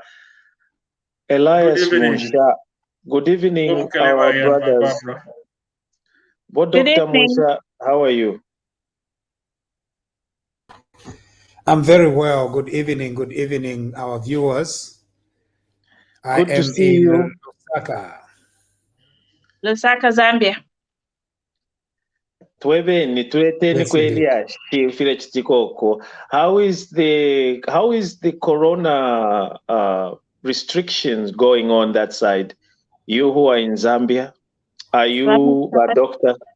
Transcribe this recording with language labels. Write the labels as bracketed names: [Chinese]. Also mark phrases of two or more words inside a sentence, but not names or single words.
[English] Elias Munshya. Good evening, our brothers. What Dr. Munshya, how are you? I'm very well. Good evening, our viewers. Good to see you. Lusaka. Lusaka, Zambia. How is the corona restrictions going on that side? You who are in Zambia, are you a doctor?